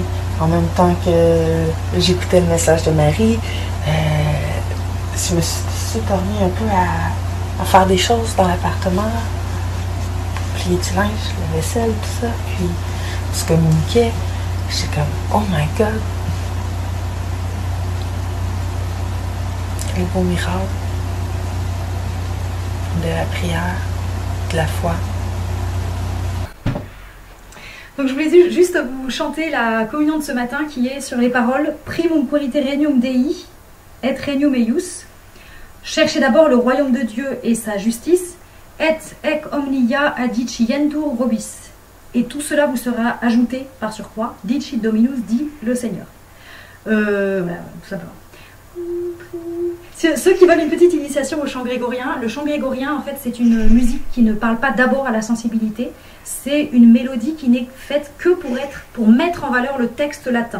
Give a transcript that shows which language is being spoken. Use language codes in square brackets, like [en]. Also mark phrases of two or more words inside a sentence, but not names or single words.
[fr] En même temps que j'écoutais le message de Marie, je me suis remis un peu à faire des choses dans l'appartement, plier du linge, la vaisselle, tout ça, puis on se communiquait. J'étais comme, [en] oh my God! [fr] Quel beau miracle de la prière, de la foi. Donc je voulais juste vous chanter la communion de ce matin qui est sur les paroles [la] Primum querite regnum Dei et regnum eius. [fr] Cherchez d'abord le royaume de Dieu et sa justice, [la] et ec omnia adicientur vobis. [fr] Et tout cela vous sera ajouté par surcroît, [la] dicit Dominus, [fr] dit le Seigneur. Voilà, tout simplement. Ceux qui veulent une petite initiation au chant grégorien, le chant grégorien, en fait, c'est une musique qui ne parle pas d'abord à la sensibilité. C'est une mélodie qui n'est faite que pour mettre en valeur le texte latin.